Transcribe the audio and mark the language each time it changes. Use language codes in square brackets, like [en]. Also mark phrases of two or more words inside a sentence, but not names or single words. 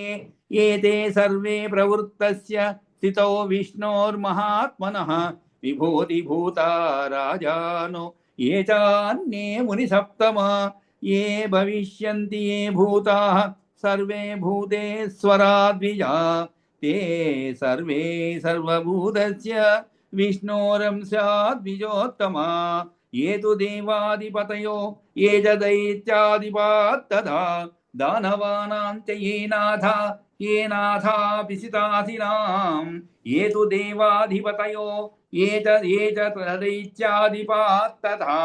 [sa] ఏతే సర్వే ప్రవృత్తస్య స్థితో విష్ణోర్మహాత్మనః విభూతిభూతా రాజానో ఏ చాన్యే మునిసప్తమా. ఏ భవిష్యంతి ఏ భూతాః సర్వే భూతేశ్వరా ద్విజా తే సర్వే సర్వభూతస్య విష్ణోరంశా ద్విజోత్తమా. ये तु देवाधिपतयो ये च दैत्यादिपात्तथा दानवानां च ये नाथा पिसितासिनां ये तु देवाधिपतयो ये च दैत्यादिपात्तथा